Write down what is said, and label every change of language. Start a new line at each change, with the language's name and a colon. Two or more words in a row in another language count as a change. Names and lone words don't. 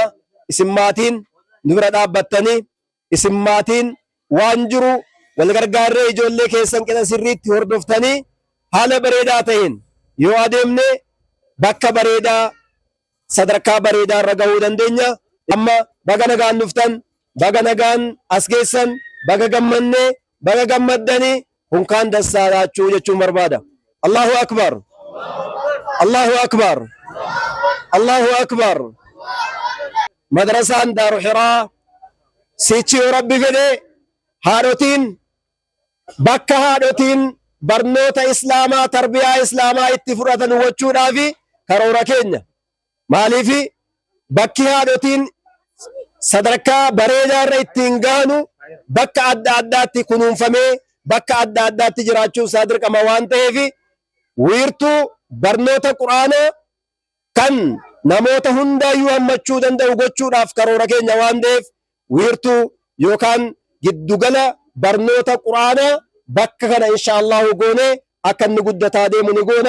Oromo: Isin maatiin nu bira dhaabbattanii isin maatiin waan jiru wal gargaarree ijoollee keessan qixa sirriitti hordoftanii haala bareedaa ta'een yoo adeemne bakka bareedaa sadarkaa bareedaa irra gahuu dandeenya. Amma baga nagaan dhuftan, baga nagaan as geessan, baga gammannee, baga gammaddanii hunkaan dassaadhaachuu jechuun barbaada.
Arabic: Allahu akbar. Allahu akbar. Allahu akbar.
Oromo: Madrasaan Daaru Hiraa sichi yoo rabbi fedhe haadhotiin bakka haadhotiin barnoota islaamaa tarbiyaa islaamaa itti fudhatan gochuudhaafi karoora keenya. Maaliif bakki haadhotiin sadarkaa bareedaa irra ittiin gaanu bakka adda addaatti kunuunfamee bakka adda addaatti jiraachuu isaa dirqama waan ta'eef wiirtuu barnoota quraanaa kan namoota hundaayyuu hammachuu danda'u gochuudhaaf karoora keenya waan ta'eef wiirtuu yookaan giddugala barnoota quraanaa bakka kana inshaallahu goone akka inni guddataa deemu ni goona.